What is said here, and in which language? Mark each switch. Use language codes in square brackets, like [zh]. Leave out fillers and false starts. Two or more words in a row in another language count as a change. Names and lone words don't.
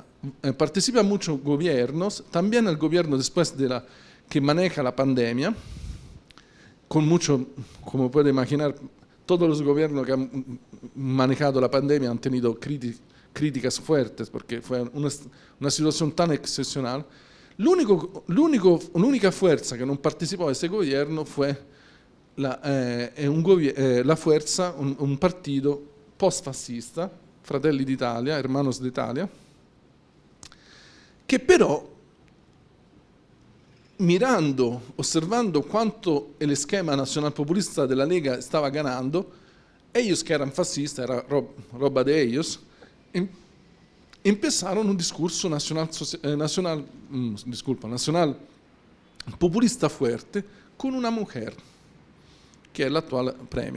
[es] Participa en muchos gobiernos, también el gobierno después que maneja la pandemia, con mucho, como puede imaginar, todos los gobiernos que han manejado la pandemia han tenido críticas fuertes porque fue una situación tan excepcional. [it] L'unica fuerza che non partecipò a questo governo fu un partito post-fascista, Fratelli d'Italia, Hermanos d'Italia, che però, osservando quanto [es] el esquema [it] nazionalpopulista della Lega stava [es] ganando, ellos que eran fascistas, era roba de ellos, empezaron un discurso nacional populista fuerte con una mujer, que es la actual premier.